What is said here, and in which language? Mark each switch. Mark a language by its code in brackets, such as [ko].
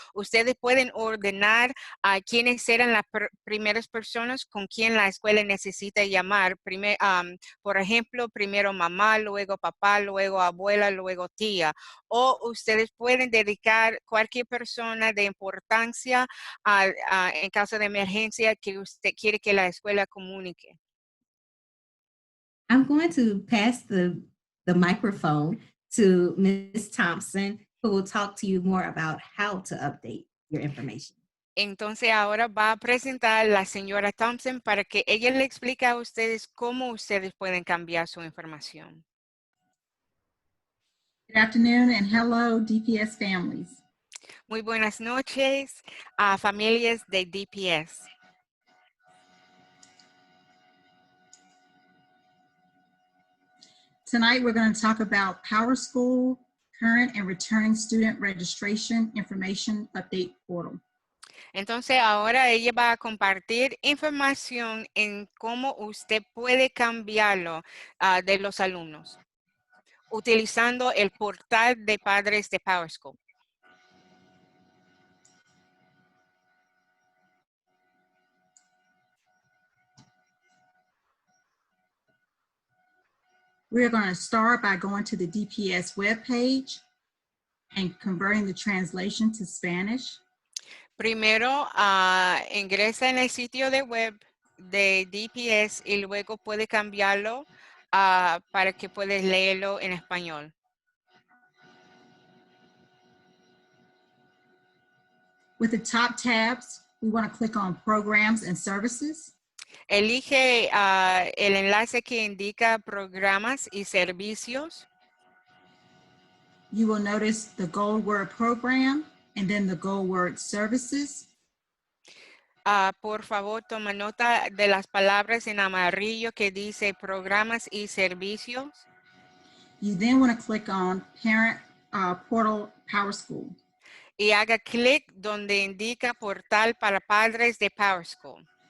[es] Ustedes pueden ordenar a quiénes serán las primeras personas con quien la escuela necesita llamar. Por ejemplo, primero mamá, luego papá, luego abuela, luego tía. O ustedes pueden dedicar cualquier persona de importancia en caso de emergencia que usted quiere que la escuela comunique. [en] I'm going to pass the microphone to Ms. Thompson, who will talk to you more about how to update your information. [es] Entonces ahora va a presentar la señora Thompson para que ella le explique a ustedes cómo ustedes pueden cambiar su información. [en] Good afternoon and hello, DPS families. [es] Muy buenas noches a familias de DPS. [en] Tonight we're going to talk about PowerSchool current and returning student registration information update portal. [es] Entonces ahora ella va a compartir información en cómo usted puede cambiarlo de los alumnos utilizando el portal de padres de PowerSchool. [en] We're going to start by going to the DPS webpage and converting the translation to Spanish. [es] Primero ingresa en el sitio de web de DPS y luego puede cambiarlo para que puedas leerlo en español. [en] With the top tabs, we want to click on Programs and Services. [es] Elige el enlace que indica programas y servicios. [en] You will notice the Gold Word Program and then the Gold Word Services. [es] Por favor, toma nota de las palabras en amarillo que dice programas y servicios. [en] You then want to click on Parent Portal PowerSchool. [es] Y haga clic donde indica portal para padres de PowerSchool.